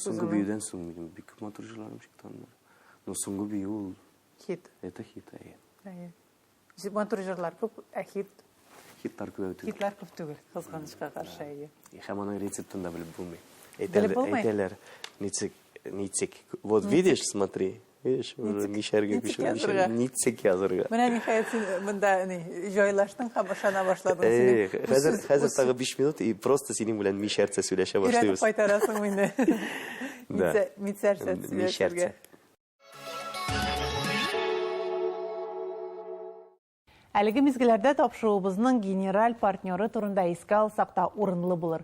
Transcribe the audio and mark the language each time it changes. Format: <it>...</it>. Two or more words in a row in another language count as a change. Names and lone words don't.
<tt>Соңгы биюдән соң минем бик матур җырларым чыкты. Но соңгы бию ул хит.</tt> <ru>Это хит, әйе.</ru> <tt>Әйе. Матур җырлар күп, Хиттар күп түгел. хитлар күп түгел, кызганычка каршы, әйе. Һәм аның рецептын да белеп булмый. Әйтәләр, ницек.</tt> <ru>Вот видишь, смотри. Видишь, уже</ru> <tt>мишәргә пишә. Ницек язырга. Менә ниһаять син монда җайлаштың һәм ышана башладың. Хәзер тагы 5 минут</tt> <ru>и просто</ru> <tt>синең белән мишәрцә сөйләшә башлыйбыз. Өйрәтеп кайтарасың мине. Мицәрчә сөйләшергә. Әлеге мизгелләрдә тапшыруыбызның генераль партнеры турында искә алсак та урынлы булыр.</tt>